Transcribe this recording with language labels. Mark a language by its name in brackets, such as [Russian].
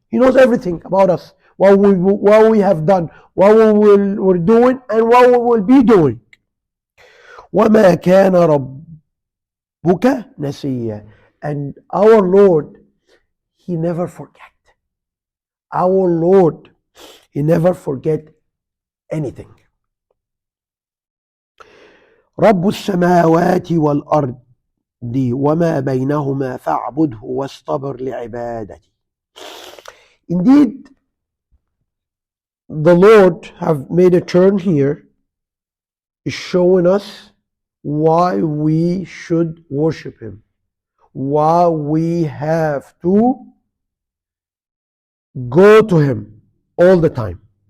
[English] He knows everything about us, what we have done, what we're doing, and what we will be doing. [Arabic] وَمَا كَانَ رَبُّكَ نَسِيًّا. [English] And our Lord, He never forget. Our Lord, He never forget anything. [Arabic] رب السماوات والأرض وما بينهما فاعبده واصطبر لعبادته. [English] Indeed, the Lord have made a turn here, is showing us why we should worship Him, why we have to go to Him all the time.